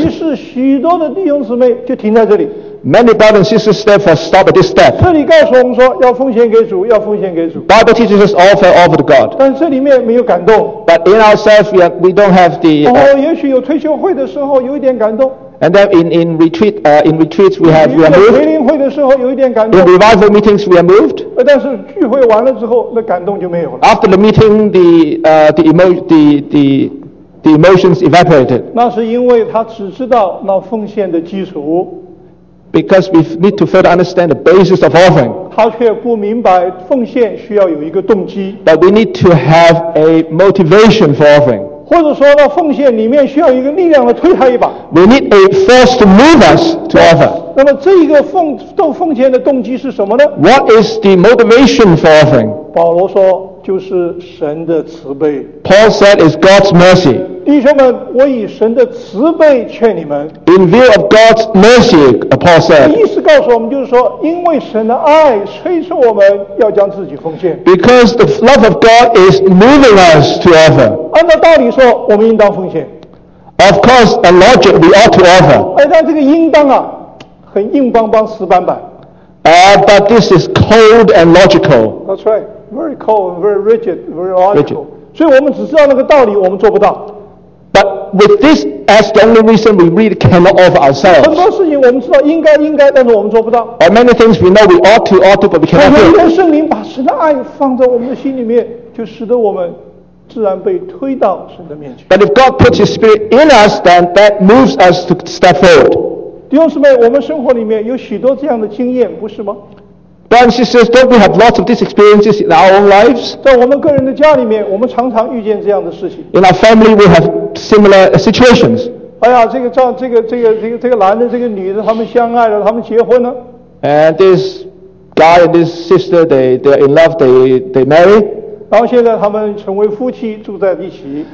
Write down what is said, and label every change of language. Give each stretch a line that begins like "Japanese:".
Chinese: 于是许多的弟兄姊妹就停在这里。
English: Many brothers and sisters therefore stop at this step.
Chinese: 这里告诉我们说要奉献给主，要奉献给主。
English: Bible teaches us offer to God.
Chinese: 但这里面没有感动。
English: But in ourselves we don't have the.
Chinese: 也许有退休会的时候有一点感动。
English: And then in retreats we have we are moved.
Chinese: 培灵会的时候有一点感动。
English: In revival meetings we are moved.
Chinese: 但是聚会完了之后，那感动就没有了。
English: After the meeting the emotions evaporated.
Chinese: 那是因为他只知道那奉献的基础。
English: Because we need to further understand the basis of offering.
Chinese: 他却不明白奉献需要有一个动机。
English: That we need to have a motivation for offering.
Chinese: 或者说呢，奉献里面需要一个力量来推他一把。
English: We need a force to move us to offer.
Chinese: 那么这个奉献的动机是什么呢？
English: What is the motivation for offering?
Chinese: 保罗说，就是神的慈悲。
English: Paul said it's God's mercy.
Chinese: 弟兄们，我以神的慈悲劝你们。
English: In view of God's mercy, Paul said.
Chinese: 意思告诉我们就是说，因为神的爱催促我们要将自己奉献。
English: Because the love of God is moving us to offer.
Chinese: 按照道理说，我们应当奉献。
English: Of course, a logic we ought to offer.
Chinese: 但这个应当啊，很硬邦邦死板板。
English: But this is cold and logical. That's right. Very cold, very rigid, very logical.
Chinese: 所以我们只知道那个道理，我们做不到。
English: But with this as the only reason we really cannot offer ourselves.
Chinese: 很多事情我们知道应该，但是我们做不到。
English: Or many things we know we ought to, but we cannot do.
Chinese: 因为圣灵把神的爱放在我们的心里面，就使得我们自然被推到神的面前。
English: But if God puts His Spirit in us, then that moves us to step forward.
Chinese: 弟兄姊妹，我们生活里面有许多这样的经验，不是吗？
English: And she says, don't we have lots of these experiences in our own lives?
Chinese: 在我们个人的家里面，我们常常遇见这样的事情。
English: In our family, we have similar situations.
Chinese: 哎呀，这个男的，这个女的，他们相爱了，他们结婚了。
English: And this guy and this sister, they're in love, they marry.
Chinese: 然后现在他们成为夫妻，住在一起。